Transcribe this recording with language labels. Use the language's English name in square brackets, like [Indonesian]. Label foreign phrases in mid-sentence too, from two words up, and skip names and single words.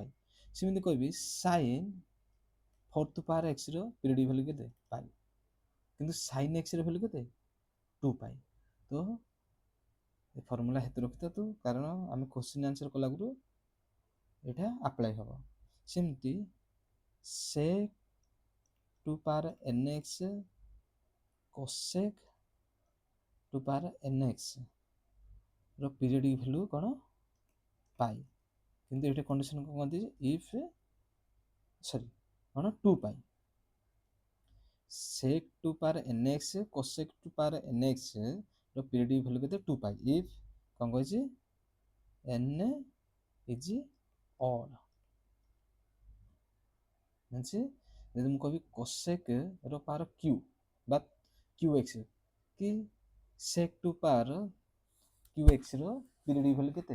[Odia] ସେମିତି କହିବି [English] sine 4 power x [Odia] ର [English] periodic value [Odia] କେତେ? ପାଇ। କିନ୍ତୁ [English] sine x [Odia] ର ଭ୍ୟାଲୁ କେତେ? 2π। ତ ଏ ଫର୍ମୁଲା ହେତୁ ରଖିଥାନ୍ତୁ, କାରଣ ଆମେ [English] question answer [Odia] କଲା ଆଗରୁ ଏଇଟା ଆପ୍ଲାଏ ହେବ। ସେମିତି [English] sec 2 power nx cosec 2 power nx [Odia] ର [English] periodic value [Odia] କ'ଣ? ପାଇ। କିନ୍ତୁ ଏଇଟା କଣ୍ଡିସନ କ'ଣ କହନ୍ତି? ଇଫ୍ କ'ଣ [English] 2π sec 2 power nx cosec 2 power nx [Odia] ର [English] periodic value [Odia] କେତେ? 2π। ଇଫ୍ କ'ଣ କହିଛି? [English] n is odd, means [Odia] ଯଦି ମୁଁ କହିବି cosec ର ପାୱାର q ବା qx କି [English] sec 2 power qx [Odia] ର [English] periodic value [Odia] କେତେ?